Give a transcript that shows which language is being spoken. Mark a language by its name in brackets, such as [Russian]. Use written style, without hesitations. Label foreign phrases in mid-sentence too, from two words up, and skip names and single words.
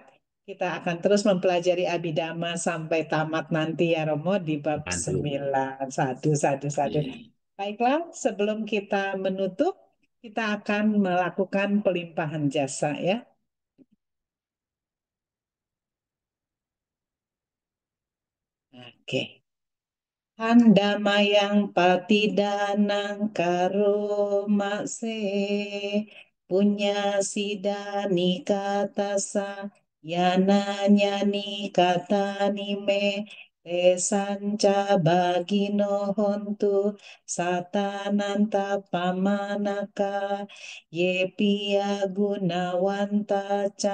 [Indonesian] Kita akan terus mempelajari Abhidhamma sampai tamat nanti ya Romo di bab Aduh. 9. Satu, satu, satu. Iya. Baiklah, sebelum kita menutup, kita akan melakukan pelimpahan jasa ya. Oke. [Pali] Handamayang patidanang karomase punya sidani katasa yananya ni katani me tesanca bagino hontu satananta pamanaka ye pia gunawanta ca